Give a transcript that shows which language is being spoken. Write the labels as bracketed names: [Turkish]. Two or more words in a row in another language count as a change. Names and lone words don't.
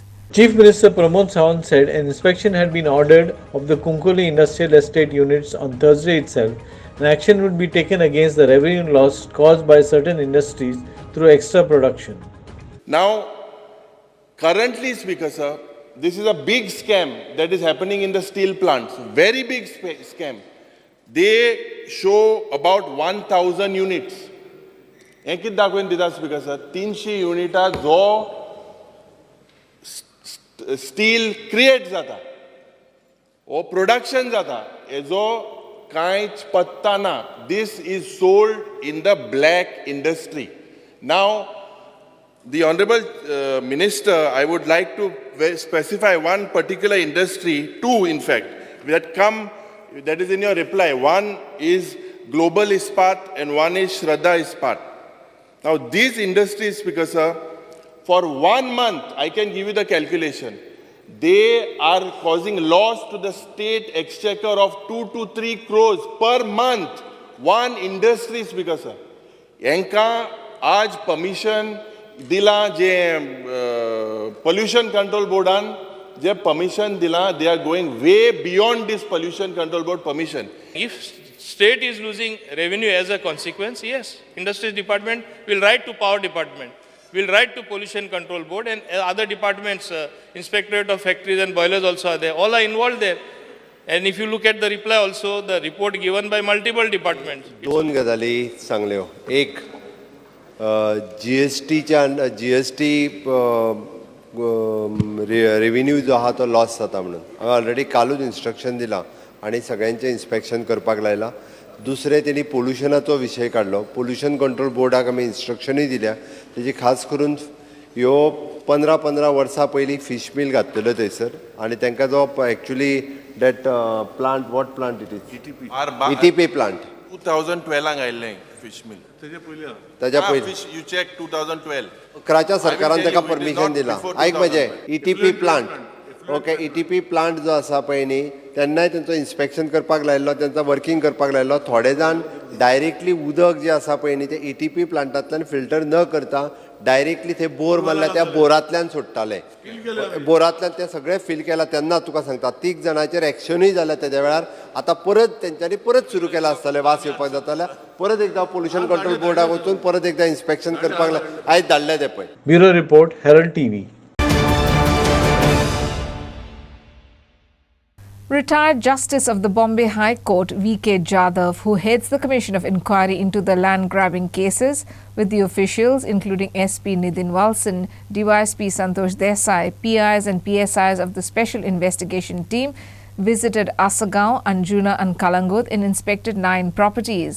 [English] Chief Minister Pramod Sawant said an inspection had been ordered of the Kunkuli Industrial Estate units on Thursday itself, and action would be taken against the revenue loss caused by certain industries through extra production. Now, currently, Speaker sir, this is a big scam that is happening in the steel plants, very big scam. They show about 1,000 units. [Konkani] He कित दाखोवन दिता [English] Speaker sir, [Konkani] 300 युनिटा जो [English] steel create [Konkani] जाता [English] or production [Konkani] जाता हेजो कांयच पत्ता ना. [English] This is sold in the black industry. Now, the Honorable Minister, I would like to specify one particular industry, 2 in fact, that come that is in your reply. One is Global Ispat and one is Shraddha Ispat. Now these industries, Speaker sir, for 1 month, I can give you the calculation, they are causing loss to the state exchequer of 2 to 3 crores per month. One industry, Speaker sir. [Konkani] Yanka आज permission दिला जे [English] pollution control boardan [Konkani] जे permission dila, [English] they are going way beyond this pollution control board permission. If state is losing revenue as a consequence, yes, industries department will write to power department, will write to pollution control board, and other departments, inspectorate of factories and boilers also are there. All are involved there. And if you look at the reply also, the report given by multiple departments. [Konkani] दोन गजाली सांगल्यो. एक [English] GST revenue [Konkani] जो आहा तो लॉस जाता म्हणून हांवें ऑलरेडी कालूच इन्स्ट्रक्शन दिलां आनी सगळ्यांचें इन्स्पेक्शन करपाक लायलां. दुसरें तेणी पोल्युशनाचो विशय काडलो. [English] pollution control board-ak [Konkani] आमी इन्स्ट्रक्शनूय दिल्या. तेजी खास करून ह्यो 15 वर्सां पयलीं [English] fish mill [Konkani] घातलेल्यो थंयसर आनी तांकां जो एक्चुली [English] that plant, what plant it is? ETP plant. 2012 आयिल्लें fish mill. [Konkani] ताज्या पयलीं. [English] Fish, you check 2012. [Konkani] अकराच्या सरकारान ताका परमिशन दिलां. आयक म्हजें [English] ETP plant. [Konkani] ओके, [English] ETP plant [Konkani] जो आसा पळय न्ही, तेन्नाय तेंचो इन्स्पेक्शन करपाक लायल्लो, तेंचो वर्किंग करपाक लायल्लो. थोडे जाण डायरेक्टली उदक जें आसा पळय न्ही तें [English] ETP plant-antlyan [Konkani] फिल्टर न करता डायरेक्टली थंय बोर मारला त्या बोरांतल्यान सोडटाले. बोरांतल्यान ते सगळें फील केलां तेन्ना तुका सांगता 3 जाणांचेर एक्शनूय जालें तेद्या वेळार. आतां परत तेंच्यांनी परत सुरू केलां आसतलें वास येवपाक जाताले. परत एकदां [English] pollution control board-ak [Konkani] वचून परत एकदां इन्स्पेक्शन करपाक आयज धाडलें तें पळय. [English] Bureau report, Herald TV. Retired Justice of the Bombay High Court, V.K. Jadhav, who heads the Commission of Inquiry into the land grabbing cases, with the officials including SP Nidin Walson, DYSP Santosh Desai, PIs and PSIs of the Special Investigation Team, visited Asagaon, Anjuna and Kalangut and inspected 9 properties.